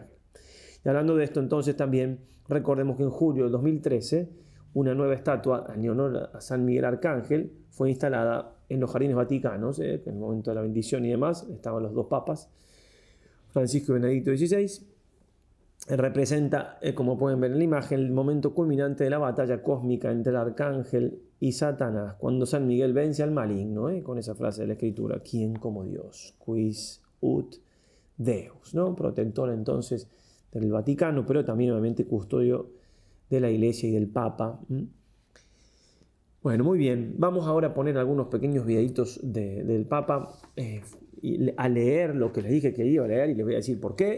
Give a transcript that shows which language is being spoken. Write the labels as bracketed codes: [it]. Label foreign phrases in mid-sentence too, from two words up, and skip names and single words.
[es] Y hablando de esto, entonces también recordemos que en julio de 2013 una nueva estatua en honor a San Miguel Arcángel fue instalada en los Jardines Vaticanos, que en el momento de la bendición y demás estaban los dos papas, Francisco y Benedicto XVI. Representa, como pueden ver en la imagen, el momento culminante de la batalla cósmica entre el Arcángel y Satanás, cuando San Miguel vence al maligno, con esa frase de la Escritura: ¿quién como Dios? [la] Quis ut Deus, [es] ¿no? Protector entonces del Vaticano, pero también obviamente custodio de la Iglesia y del Papa. Bueno, muy bien. Vamos ahora a poner algunos pequeños videitos del Papa a leer lo que les dije que iba a leer y les voy a decir por qué.